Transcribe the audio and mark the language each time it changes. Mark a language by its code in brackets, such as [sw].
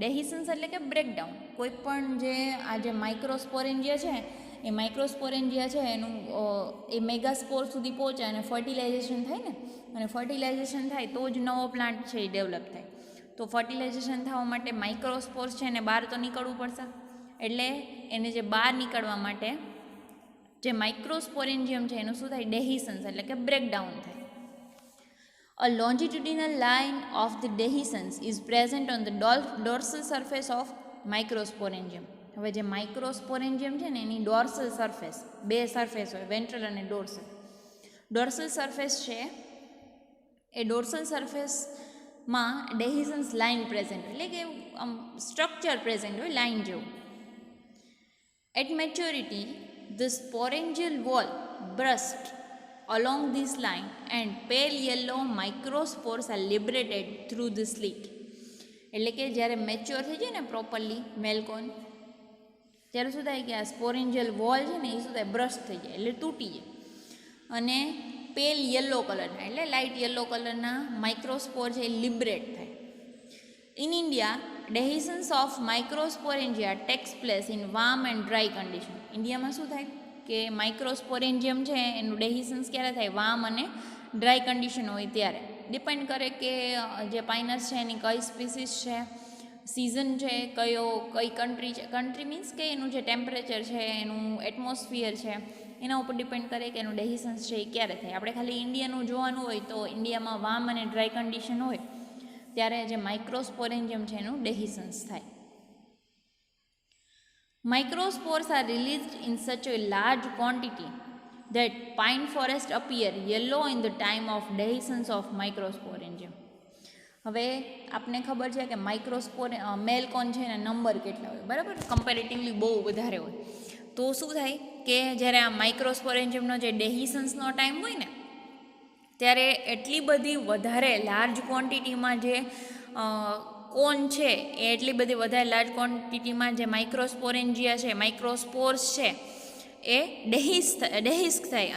[gu] ડેહિસન્સ એટલે કે બ્રેકડાઉન. કોઈ પણ જે આ જે માઇક્રોસ્પોરેન્જિયા છે એ માઇક્રોસ્પોરેન્જિયા છે એનું એ મેગાસ્પોર સુધી પહોંચે અને ફર્ટિલાઇઝેશન થાય ને, અને ફર્ટિલાઇઝેશન થાય તો જ નવો પ્લાન્ટ છે એ ડેવલપ થાય. તો ફર્ટિલાઇઝેશન થવા માટે માઇક્રોસ્પોર્સ છે એને બહાર તો નીકળવું પડશે. એટલે એને જે બહાર નીકળવા માટે જે માઇક્રોસ્પોરેન્જિયમ છે એનું શું થાય? ડેહિસન્સ એટલે કે બ્રેકડાઉન થાય. [en] A longitudinal line of the dehiscence is present on the dorsal surface of microsporangium. [gu] હવે જે માઇક્રોસ્પોરેન્જિયમ છે ને એની ડોર્સલ સરફેસ, બે સરફેસ હોય, વેન્ટ્રલ અને ડોર્સલ. ડોર્સલ સરફેસ છે એ ડોર્સલ સરફેસમાં ડેહિસન્સ લાઇન પ્રેઝન્ટ હોય, એટલે કે સ્ટ્રક્ચર પ્રેઝન્ટ હોય લાઇન જેવું. [en] At maturity, the sporangial wall bursts along this line and pale yellow microspores are liberated through the slit. [gu] એટલે કે જ્યારે મેચ્યોર થઈ જાય ને પ્રોપરલી મેલકોન, ત્યારે શું થાય કે આ સ્પોરેન્જિયલ વોલ છે ને એ શું થાય? બ્રશ થઈ જાય, એટલે તૂટી જાય. અને પેલ યલો કલરના એટલે લાઇટ યલો કલરના માઇક્રોસ્પોર છે એ લિબરેટ થાય. [en] In India, dehiscence of microsporangia takes place in warm and dry condition. [gu] ઇન્ડિયામાં શું થાય કે માઇક્રોસ્પોરેન્જિયમ છે એનું ડેહિસન્સ ક્યારે થાય? વાર્મ અને ડ્રાય કન્ડિશન હોય ત્યારે. ડિપેન્ડ કરે કે જે પાઇનસ છે એની કઈ સ્પીસીસ છે, સિઝન છે, કઈ કન્ટ્રી છે. કન્ટ્રી મીન્સ કે એનું જે ટેમ્પરેચર છે, એનું એટમોસ્ફિયર છે, એના ઉપર ડિપેન્ડ કરે કે એનું ડેહિસન્સ છે એ ક્યારે થાય. આપણે ખાલી ઇન્ડિયાનું જોવાનું હોય તો ઇન્ડિયામાં વાર્મ અને ડ્રાય કન્ડિશન હોય ત્યારે જે માઇક્રોસ્પોરેન્જિયમ છે એનું ડેહિસન્સ થાય. [en] Microspores are released in such a large quantity that pine forest appear yellow in the time of dehiscence of microsporangium. [gu] હવે આપને ખબર છે કે મેલકોન છે એના નંબર કેટલા હોય, બરાબર? કમ્પેરેટિવલી બહુ વધારે હોય. તો શું થાય કે જ્યારે આ માઇક્રોસ્પોરેન્જિયમનો જે ડેહિસન્સનો ટાઈમ હોય ને ત્યારે એટલી બધી વધારે લાર્જ ક્વોન્ટિટીમાં જે કોન છે એ એટલી બધી વધારે લાર્જ ક્વોન્ટિટીમાં જે માઇક્રોસ્પોરેન્જિયા છે, માઇક્રોસ્પોર્સ છે એ ડેહિસ્ક થાય.